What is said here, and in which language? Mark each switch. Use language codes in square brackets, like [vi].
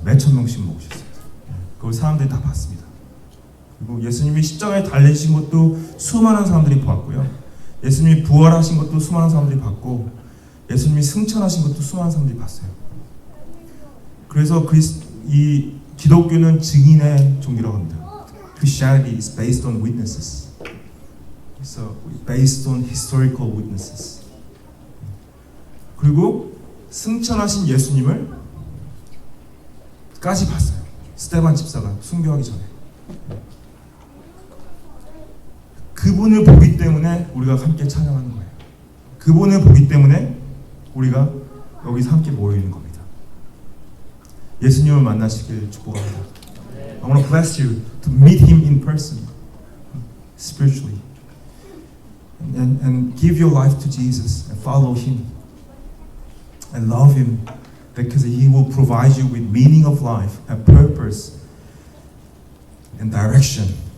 [ko] 몇천 명씩 먹으셨어요. 그걸 사람들이 다 봤습니다. 그리고 예수님이 십자가에 달리신 것도 수많은 사람들이 보았고요. 예수님이 부활하신 것도 수많은 사람들이 봤고, 예수님이 승천하신 것도 수많은 사람들이 봤어요. 그래서 이 기독교는 증인의 종교라고 합니다. [en] Christianity is based on witnesses. So based on historical witnesses. [ko] 그리고 승천하신 예수님을 까지 봤어요. 스데반 집사가 순교하기 전에. 그분을 보기 때문에 우리가 함께 찬양하는 거예요. 그분을 보기 때문에 우리가 여기서 함께 모여 있는 겁니다. 예수님을 만나시길 축복합니다. [en] I want to bless you to meet Him in person, spiritually, and give your life to Jesus and follow Him and love Him, because He will provide you with meaning of life and purpose and direction.